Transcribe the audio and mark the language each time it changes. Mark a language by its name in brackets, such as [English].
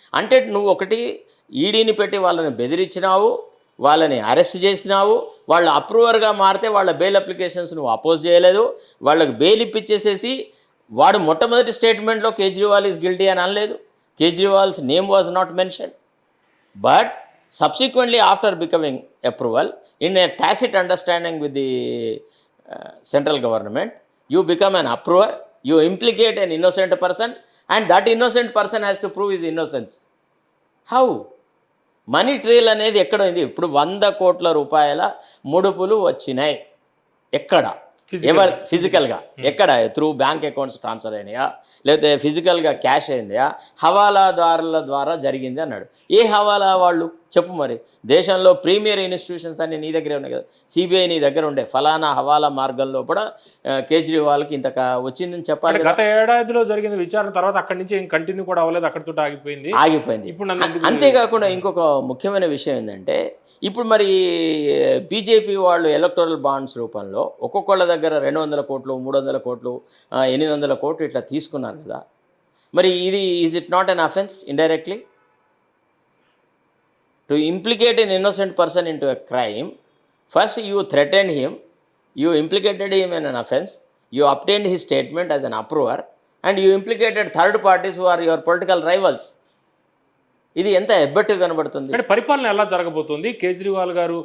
[Telugu] అంటే నువ్వు ఒకటి ఈడీని పెట్టి వాళ్ళని బెదిరించినావు, వాళ్ళని అరెస్ట్ చేసినావు, వాళ్ళ అప్రూవర్గా మారితే వాళ్ళ బెయిల్ అప్లికేషన్స్ నువ్వు అపోజ్ చేయలేదు, వాళ్ళకి బెయిల్ ఇప్పించేసేసి వాడు మొట్టమొదటి స్టేట్మెంట్లో [English] Kejriwal is guilty [Telugu] అని అనలేదు. [English] Kejriwal's name was not mention. But subsequently after becoming approval in a tacit understanding with the central government, you become an approver, you implicate an innocent person and that innocent person has to prove his innocence. [Telugu] How? Money trial అనేది ఎక్కడైంది? ఇప్పుడు 100 కోట్ల రూపాయల ముడుపులు వచ్చినాయి. ఎక్కడ? ఫిజికల్గా ఎక్కడ? Through bank accounts transfer అయినాయా, లేకపోతే ఫిజికల్గా క్యాష్ అయిందా, హవాలాదారుల ద్వారా జరిగింది అన్నాడు. ఏ హవాలా వాళ్ళు చెప్పు మరి? దేశంలో ప్రీమియర్ ఇన్స్టిట్యూషన్స్ అన్నీ నీ దగ్గరే ఉన్నాయి కదా, సిబిఐ నీ దగ్గర ఉండే, ఫలానా హవాలా మార్గంలో కూడా కేజ్రీవాల్కి ఇంత వచ్చిందని చెప్పాలి. గత ఏడాదిలో జరిగిన విచారణ తర్వాత అక్కడి నుంచి ఏం కంటిన్యూ కూడా అవ్వలేదు, అక్కడితో ఆగిపోయింది. ఇప్పుడు అంతేకాకుండా ఇంకొక ముఖ్యమైన విషయం ఏంటంటే, ఇప్పుడు మరి బీజేపీ వాళ్ళు ఎలక్టోరల్ బాండ్స్ రూపంలో ఒక్కొక్కళ్ళ దగ్గర 200 కోట్లు, 300 కోట్లు, 800 కోట్లు ఇట్లా తీసుకున్నారు కదా. [English] మరి ఇది is it not an offence indirectly to implicate an innocent person into a crime? First you threatened him, you implicated him in an offense, you obtained his statement as an approver and you implicated third parties who are your political rivals. [Telugu] ఇది ఎంత ఎబ్బెట్టుగా కనబడుతుంది. అంటే పరిపాలన ఎలా జరగబోతుంది కేజ్రీవాల్ గారు?